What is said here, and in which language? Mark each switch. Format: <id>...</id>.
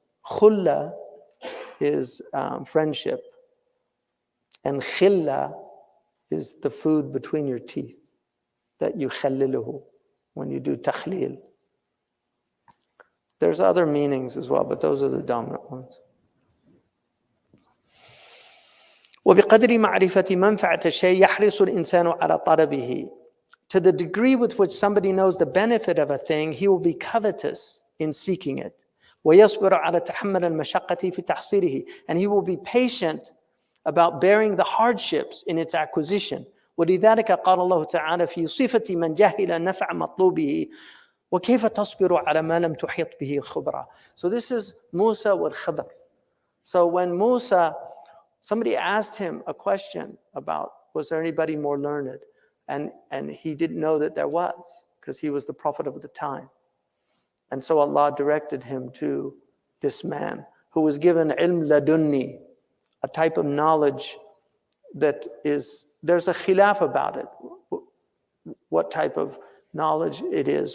<en>Khulla is friendship. And khilla is the food between your teeth that you khalliluhu when you do takhlil. There's other meanings as well, but those are the dominant ones.</en> <ar>وبقدر معرفة منفعة الشيء يحرص الإنسان على طلبه.</ar> <en>To the degree with which somebody knows the benefit of a thing, he will be covetous in seeking it.</en> <ar>ويصبر على تحمل المشقة في تحصيله.</ar> <en>And he will be patient about bearing the hardships in its acquisition.</en> <ar>ولذلك قال الله تعالى في صفة من جهل نفع مطلوبه وكيف تصبر على ما لم تحيط به خبرا.</ar> <en>So this is Musa والخضر. So when Musa, somebody asked him a question about, was there anybody more learned? And he didn't know that there was, because he was the prophet of the time. And so Allah directed him to this man who was given ilm ladunni, a type of knowledge that is, there's a khilaf about it, what type of knowledge it is.</en>